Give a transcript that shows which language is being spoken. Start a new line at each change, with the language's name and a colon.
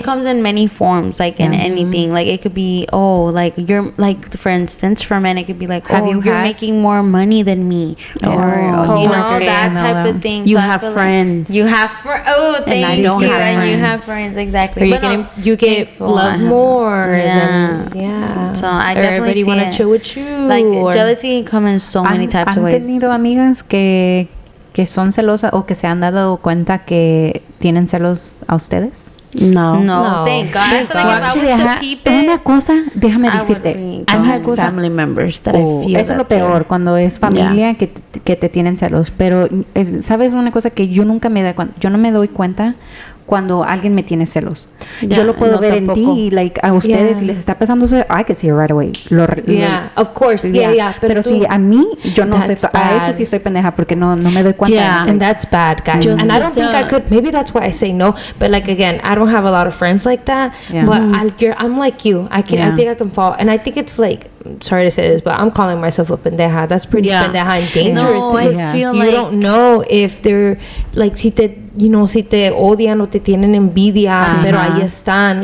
English: it comes in many forms, like in anything. Like, it could be, like, you're, like, for instance, for men, it could be like, you're making more money than me, or you know, that type of thing. You so have friends. You have thank you, and you have friends, exactly. Or you get love more. Yeah. So I definitely everybody want to chill with you. Like, jealousy can come in so many types of ways.
Spanish: ¿Han tenido amigas que son celosas o que se han dado cuenta que tienen celos a ustedes?
English: No, thank God. I feel like if I was to keep it,
Spanish: una cosa, déjame decirte,
English: I've had family members that I feel
Spanish: eso es lo peor cuando es familia que te tienen celos, pero sabes una cosa que yo nunca yo no me doy cuenta cuando alguien me tiene celos. Yo lo puedo ver en ti y, like, a ustedes y les está pasando eso,
English: I can see it right away. Of course.
Spanish: Pero si a mí, yo no sé, a eso sí estoy pendeja porque no me doy cuenta.
English: Yeah, and that's bad, guys. And I don't think I could. Maybe that's why I say no. But, like, again, I don't have a lot of friends like that. Yeah. But I'm like you. I think I can fall. And I think it's like, sorry to say this, but I'm calling myself a pendeja. That's pretty pendeja and dangerous. No, because I feel you don't know if they're, like,
Spanish: si te odian o te tienen envidia, pero ahí están.